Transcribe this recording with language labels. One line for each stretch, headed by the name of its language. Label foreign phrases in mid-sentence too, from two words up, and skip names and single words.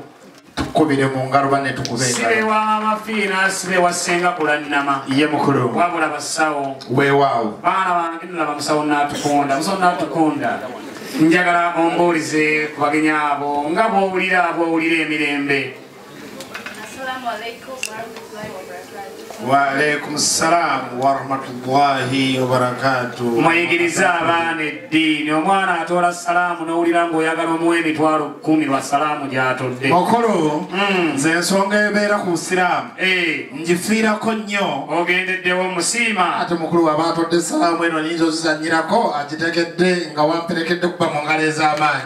Ganda: Tukubire mu ngalo bane tukube engalo. Sibe wa maama fiina sibe wa ssenga kulannama. Ye mukulu. Wabula basawo. Weewaawo. Baana bange nalaba musawo n'atukonda. Musawo n'atukonda. Njagala ombuulize ku bagenyi abo nga bw'owulira emirembe.
Arabic: السلام عليكم ورحمة الله وبركاته. وعليكم السلام ورحمة الله وبركاته.
Ganda: Muyigiriza abaana eddiini. Omwana atoola salaamu n'owulira ng'oyagala omuwa emitwalo 10 lwa salaamu gy'atodde. Mukulu, nze ensonga ebeera ku Busiraamu ngifiirako nnyo. Ogendeddewo musiima. Ate mukulu waba atodde salaamu eno nyinza ozizannyirako agitegedde nga wamperekedde kuba mu ngalo ez'amaanyi.